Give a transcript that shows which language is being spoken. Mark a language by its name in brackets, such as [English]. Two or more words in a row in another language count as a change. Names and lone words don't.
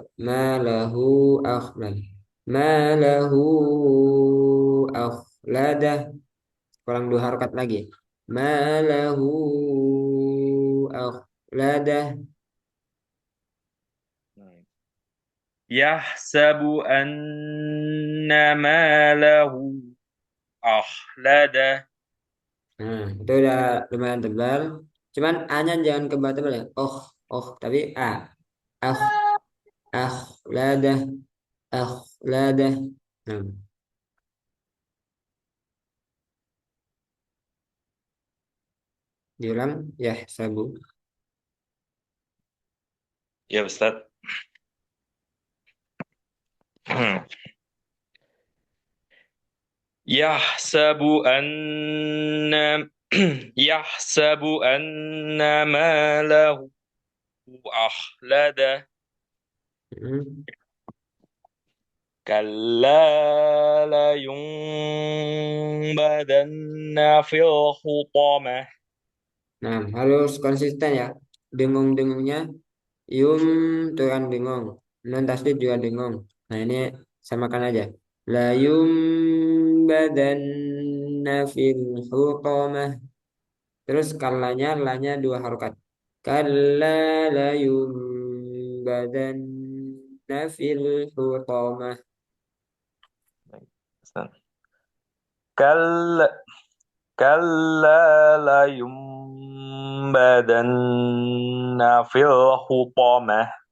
[Arabic] ماله أخلده ماله أخلده. [Indonesian] Kurang dua harokat lagi. [Arabic] ماله أخلده. يحسب أن ماله أخلده. [Indonesian] Nah, itu udah lumayan tebal. Cuman A-nya jangan kebal tebal ya. Tapi A. [Arabic] Ah, أخلده أخلده. [Indonesian] Nah, diulang ya sabu. Ya, Ustaz. [Arabic] يحسب أن يحسب أن ماله أخلده. كلا لينبذن في الحطمة. [Indonesian] Nah, harus konsisten ya. Dengung-dengungnya yum turun dengung. Non tasdid juga dengung. Nah, ini samakan aja. [Arabic] لينبذن في الحطمة. [Indonesian] Terus kalanya lanya dua harokat. [Arabic] كلا لينبذن في الحطمة. كلا كلا لينبذن في الحطمة.